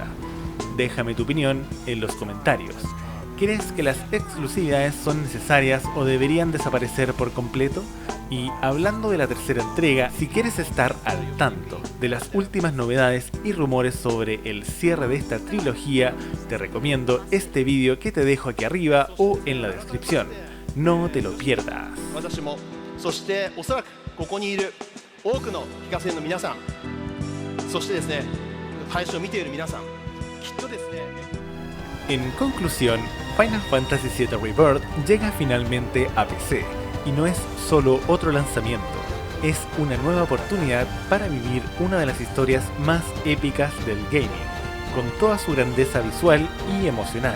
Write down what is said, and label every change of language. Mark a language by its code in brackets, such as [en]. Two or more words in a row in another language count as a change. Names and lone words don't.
[es] Déjame tu opinión en los comentarios. ¿Crees que las exclusividades son necesarias o deberían desaparecer por completo? Y hablando de la tercera entrega, si quieres estar al tanto de las últimas novedades y rumores sobre el cierre de esta trilogía, te recomiendo este vídeo que te dejo aquí arriba o en la descripción. No te lo pierdas. [ja] 私もそしておそらくここにいる多くの非課税の皆さんそしてですね配信を見ている皆さんきっとですね [es] En conclusión, Final Fantasy VII Rebirth llega finalmente a PC y no es solo otro lanzamiento, es una nueva oportunidad para vivir una de las historias más épicas del gaming, con toda su grandeza visual y emocional.